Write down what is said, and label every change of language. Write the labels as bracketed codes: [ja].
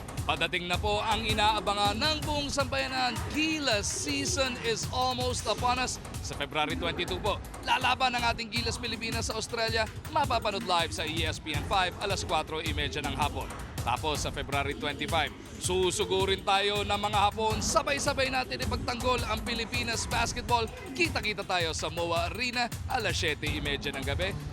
[tl] Padating na po ang inaabangan ng buong sambayanan. [en] Gilas season is almost upon us. [tl] Sa February 22 po, lalaban ang ating Gilas Pilipinas sa Australia. Mapapanood live sa ESPN 5 alas 4:30 ng hapon. Tapos sa February 25, susugurin tayo ng mga Hapon. Sabay-sabay natin ipagtanggol ang Pilipinas basketball. Kita-kita tayo sa MOA Arena alas 7:30 ng gabi.